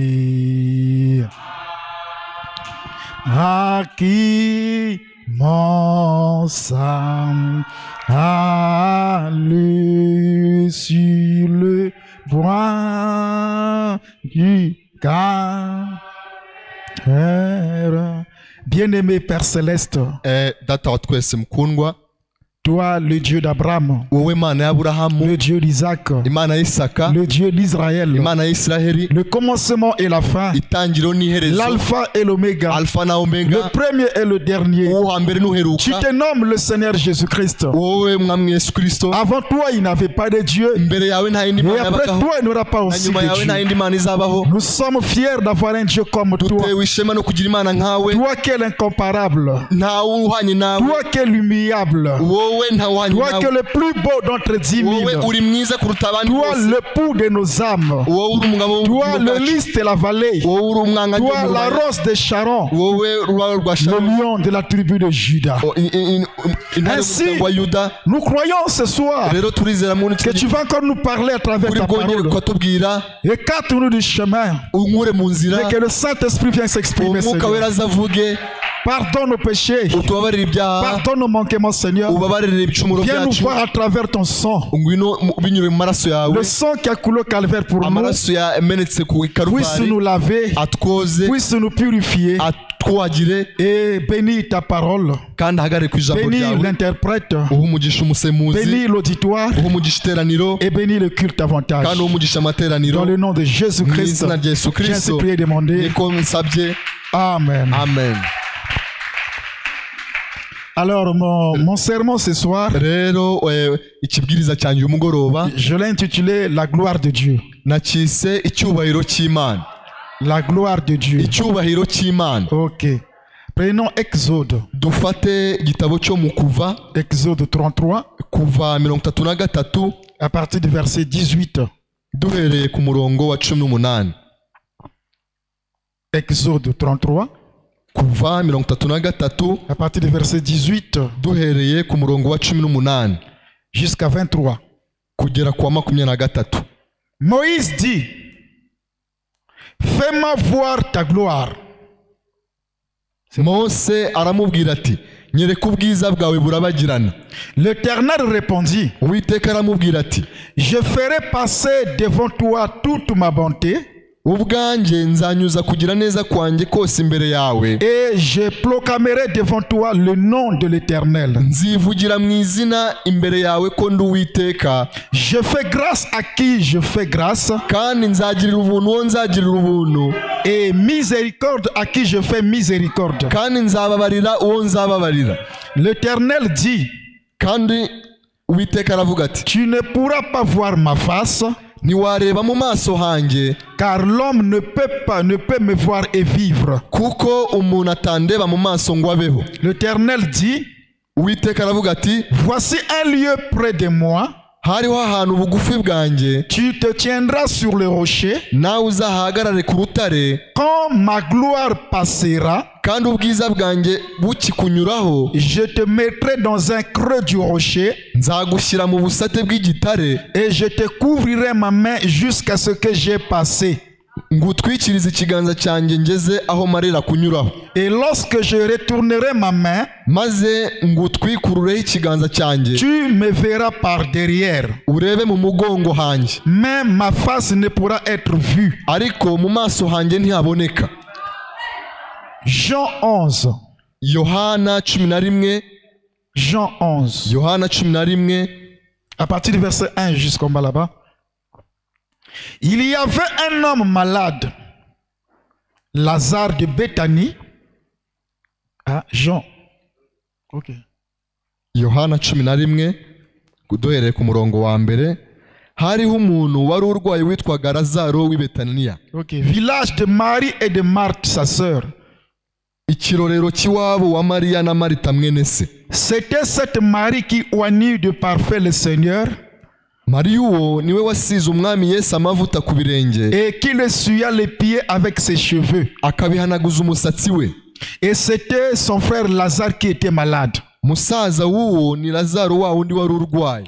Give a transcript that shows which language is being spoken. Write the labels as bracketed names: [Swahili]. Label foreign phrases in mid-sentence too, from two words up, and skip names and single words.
[French] À qui mon sang allait sur le bois du Calvaire. Bien-aimé Père Céleste, [Kinyarwanda] data wa twese mukundwa, [French] toi, le Dieu d'Abraham, [Kinyarwanda] wowe Mana y'Aburahamu, [French] le Dieu d'Isaac, [Kinyarwanda] Imana y'Isaka, [French] le Dieu d'Israël, [Kinyarwanda] Imana y'Isiraheli, [French] le commencement et la fin, [Kinyarwanda] itangiriro n'iherezo, [French] l'alpha et l'oméga, [Kinyarwanda] alpha na omega, [French] le premier et le dernier. [Kinyarwanda] uwo hambere n'uheruka. [French] Tu te nommes le Seigneur Jésus-Christ. [Kinyarwanda] Wowe Mwami Yesu Kristo, [French] Avant toi, il n'y avait pas de Dieu. [Kinyarwanda] imbere yawe nta yindi [French] Et [Kinyarwanda] Mana [French] après [Kinyarwanda] yabagaho, [French] toi, il n'y aura pas [Kinyarwanda] na [French] aussi [Kinyarwanda] nyuma yawe [French] de [Kinyarwanda] nta [French] Dieu. [Kinyarwanda] yindi Mana izabaho. [French] Nous sommes fiers d'avoir un Dieu comme toi. [Kinyarwanda] Dutewe ishema no kugira Imana nkawe, [French] Toi qui es l'incomparable. [Kinyarwanda] ntawe uhwanye nawe, [French] Toi qui es l'humiliable. [Kinyarwanda] wowe ntawanye [French] Toi qui es [Kinyarwanda] nawe, [French] le plus beau d'entre 10 000. [Kinyarwanda] wowe uri mwiza kuruta abandi [French] Toi [Kinyarwanda] bose, [French] l'époux de nos âmes. [Kinyarwanda] wowe uri umugabo [French] Toi [Kinyarwanda] w'ubugingo [French] le [Kinyarwanda] bwacu, [French] lys de la vallée. [Kinyarwanda] wowe uri umwanga [French] Toi [Kinyarwanda] wo mu [French] la [Kinyarwanda] rubaya, [French] rose de Sharon. [Kinyarwanda] wowe ururabo rwa [French] Le [Kinyarwanda] Sharon, [French] lion de la tribu de Juda. [Kinyarwanda] intare [French] Ainsi, [Kinyarwanda] y'umuryango wa Yuda. [French] Nous croyons ce soir [Kinyarwanda] Rero turizera muri [French] que tu vas encore nous parler à travers [Kinyarwanda] uri [French] ta [Kinyarwanda] bwongere [French] parole. [Kinyarwanda] kutubwira, [French] Écarte-nous du chemin. [Kinyarwanda] unkure mu nzira, [French] Mais que le Saint-Esprit vienne s'exprimer, [Kinyarwanda] umwuka wera [French] Seigneur. [Kinyarwanda] azavuge, [French] Pardonne nos péchés. [Kinyarwanda] utubabarire ibyaha, [French] Pardonne nos manquements, Seigneur. [Kinyarwanda] ubabarire ibicumuro [French] Viens nous [Kinyarwanda] byacu, [French] voir à travers ton sang. [Kinyarwanda] ngwino binyure mu maraso yawe, [French] Le sang qui a coulé au calvaire pour nous. [Kinyarwanda] amaraso yamenetse ku [French] Puisse [Kinyarwanda] Karuvari, [French] nous laver. [Kinyarwanda] atwoze, [French] Puisse nous purifier. [Kinyarwanda] atwagire, [French] Et bénis ta parole. [Kinyarwanda] kandi ahagarare ku ijambo [French] Bénis [Kinyarwanda] ryawe, [French] l'interprète. [Kinyarwanda] uha umugisha umusemuzi, [French] Bénis l'auditoire. [Kinyarwanda] uha umugisha iteraniro, [French] Et bénis le culte davantage. [Kinyarwanda] kandi uha umugisha amateraniro, [French] Dans le nom de [Kinyarwanda] mu [French] Jésus-Christ. [Kinyarwanda] izina rya Yesu [French] J'ai ainsi [Kinyarwanda] Kristo [French] prié et demandé. [Kinyarwanda] niko nsabye, [French] Amen. [Kinyarwanda] amen. [French] Alors, mon sermon ce soir, [Kinyarwanda] Rero ikibwiriza cyanjye uyu mugoroba [French] je l'ai intitulé La gloire de Dieu. [Kinyarwanda] nakise icyubahiro cy'Imana, [French] La gloire de Dieu. [Kinyarwanda] icyubahiro cy'Imana. [French] Ok. Prenons Exode. [Kinyarwanda] Dufate igitabo cyo mu Kuva, [French] Exode 33, [Kinyarwanda] Kuva 33 [French] à partir du verset 18. [Kinyarwanda] duhereye ku murongo wa 18. [French] Exode 33, [Kinyarwanda] Kuva 33 [French] à partir du verset 18 [Kinyarwanda] duhereye ku murongo wa 18 [French] jusqu'à 23. [Kinyarwanda] kugera ku wa 23. [French] Moïse dit, fais-moi voir ta gloire. [Kinyarwanda] Mose aramubwira ati, nyereka ubwiza bwawe burabagirana. [French] L'Éternel répondit, [Kinyarwanda] Uwiteka aramubwira ati, [French] je ferai passer devant toi toute ma bonté [Kinyarwanda] ubwanjye nzanyuza kugira neza kwanjye kose imbere yawe, [French] et je proclamerai devant toi le nom de l'Éternel. [Kinyarwanda] nzivugira mu izina imbere yawe ko ndi Uwiteka, [French] Je fais grâce à qui je fais grâce [Kinyarwanda] kandi nzagirira ubuntu uwo nzagirira ubuntu, [French] et miséricorde à qui je fais miséricorde. [Kinyarwanda] kandi nzababarira uwo nzababarira. [French] L'Éternel dit, [Kinyarwanda] Kandi Uwiteka aravuga ati, [French] tu ne pourras pas voir ma face, [Kinyarwanda] ntiwareba mu maso hanjye, [French] car l'homme ne peut me voir et vivre. [Kinyarwanda] kuko umuntu atandeba mu maso ngo abeho. [French] L'Éternel dit, [Kinyarwanda] Uwiteka aravuga ati, [French] voici un lieu près de moi, [Kinyarwanda] hariho ahantu bugufi bwanjye, [French] tu te tiendras sur le rocher, [Kinyarwanda] nawe uzahagarare ku rutare, [French] quand ma gloire passera, [Kinyarwanda] kandi ubwiza bwanjye bukikunyuraho, [French] je te mettrai dans un creux du rocher, [Kinyarwanda] nzagushyira mu busate bw'igitare, [French] et je te couvrirai ma main jusqu'à ce que j'ai passé. [Kinyarwanda] ngutwikirize ikiganza cyanjye ngeze aho marira kunyuraho. [French] Et lorsque je retournerai ma main, [Kinyarwanda] maze ngutwikurureho ikiganza cyanjye, [French] tu me verras par derrière, [Kinyarwanda] urebe mu mugongo hanjye, [French] mais ma face ne pourra être vue. [Kinyarwanda] ariko mu maso hanjye ntihaboneka. [French] Jean 11. [Kinyarwanda] Yohana 11, [French] Jean 11. [Kinyarwanda] Yohana 11, [French] À partir du verset 1 jusqu'en bas là-bas. Il y avait un homme malade, Lazare de Béthanie. Ah, Jean. Ok. [Kinyarwanda] Yohana 11 duhereye ku murongo wa mbere. Hariho umuntu wari urwaye witwaga Lazaro w'i Betaniya, Ok. [French] Village de Marie et de Marthe, sa sœur. [Kinyarwanda] ikirorero cy'iwabo wa Mariya na Marita mwene se. [French] C'était cette Marie qui oignit de parfait le Seigneur [Kinyarwanda] Mariya uwo niwe wasize umwami Yesu amavuta ku birenge, [French] et qui le suya les pieds avec ses cheveux. [Kinyarwanda] akabihanaguza umusatsi we. [French] Et c'était son frère Lazare qui était malade. [Kinyarwanda] musaza w'uwo ni Lazaro wa wundi wari urwaye.